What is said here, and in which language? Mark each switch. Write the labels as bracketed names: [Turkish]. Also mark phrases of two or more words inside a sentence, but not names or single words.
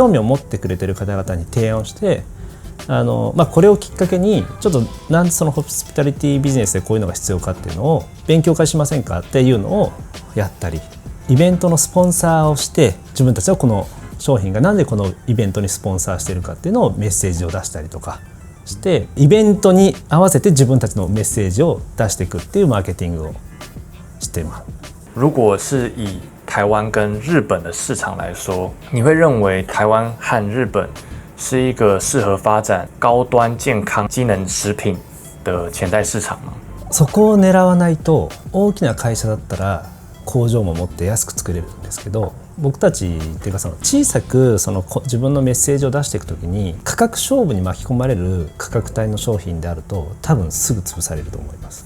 [Japanese] 興味を持ってくれてる方々に提案をしてこれをきっかけにちょっとなんでそのホスピタリティビジネスでこういうのが必要かっていうのを勉強会しませんかっていうのをやったり、イベントのスポンサーをして自分たちはこの商品がなんでこのイベントにスポンサーしているかっていうのをメッセージを出したりとかしてイベントに合わせて自分たちのメッセージを出していくっていうマーケティングをしています。 [Chinese] 如果是以台湾跟日本的市场来说，你会认为台湾和日本是一个适合发展高端健康机能食品的潜在市場吗？ [Japanese] そこを狙わないと、大きな会社だったら工場も持って安く作れるんですけど、僕たちっていうか小さく自分のメッセージを出していくときに価格勝負に巻き込まれる価格帯の商品であると多分すぐ潰されると思います。